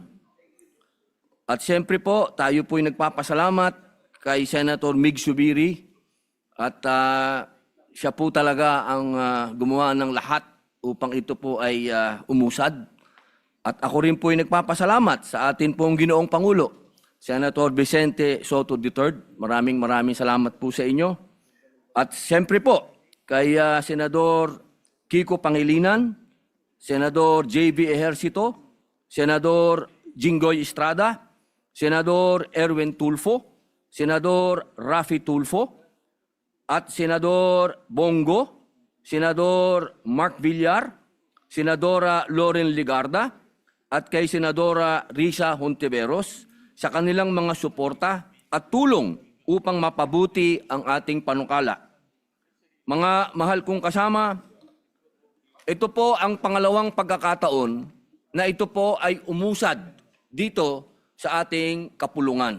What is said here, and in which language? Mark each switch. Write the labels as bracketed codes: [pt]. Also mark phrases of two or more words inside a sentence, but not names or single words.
[tl] At siyempre po, tayo po ay nagpapasalamat kay Senator Mig Subiri at siya po talaga ang gumawa ng lahat upang ito po ay umusad. At ako rin po ay nagpapasalamat sa atin pong Ginoong Pangulo, Senator Vicente Soto III. Maraming salamat po sa inyo. At siyempre po, kay Senador Kiko Pangilinan, Senador J.V. Ejercito, Senador Jinggoy Estrada, Senador Erwin Tulfo, Senador Rafi Tulfo, at Senador Bongo, Senador Mark Villar, Senadora Loren Ligarda, at kay Senadora Risa Hontiveros sa kanilang mga suporta at tulong upang mapabuti ang ating panukala. Mga mahal kong kasama, ito po ang pangalawang pagkakataon na ito po ay umusad dito sa ating kapulungan.